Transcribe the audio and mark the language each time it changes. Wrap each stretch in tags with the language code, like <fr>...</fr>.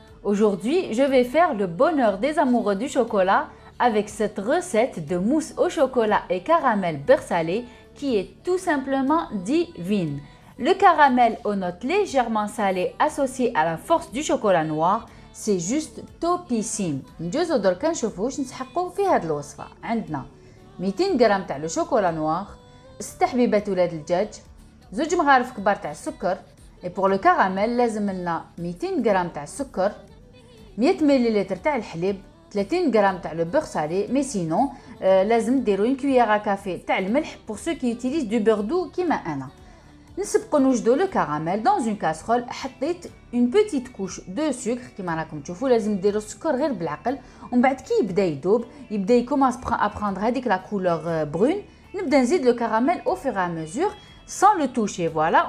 <fr>Aujourd'hui, je vais faire le bonheur des amoureux du chocolat avec cette recette de mousse au chocolat et caramel beurre salé qui est tout simplement divine. Le caramel aux notes légèrement salées associé à la force du chocolat noir, c'est juste topissime.</fr> <ar>نجوزو درك نشوفو واش نسحقو في هاد الوصفة. عندنا 200 غرام تاع لو شوكولا نوار، 6 حبيبات ولاد الدجاج، 2 مغارف كبار تاع السكر.</ar> <fr>Et pour le caramel</fr> <ar>لازم لنا 200 غرام تاع السكر، 100 مليلتر تاع الحليب، 30 غرام تاع لو beurre salé.</ar> <fr>Mais sinon</fr> <ar>لازم ديروا</ar> <fr>1 cuillère à café</fr> <ar>تاع الملح</ar> <fr>pour ceux qui utilisent du beurre doux</fr> <ar>كيما انا. نسبقوا نوجدوا</ar> <fr>le caramel dans une casserole.</fr> <ar>حطيت</ar> <fr>une petite couche de sucre</fr> <ar>كيما راكم تشوفوا. لازم ديروا السكر غير بالعقل، ومن بعد كي يبدا يذوب يبدا يكومونس</ar> <fr>à prendre</fr> <ar>هذيك</ar> <fr>la couleur brune،</fr> <ar>نبدا نزيد</ar> <fr>le caramel au fur et à mesure sans le toucher. Voilà.</fr>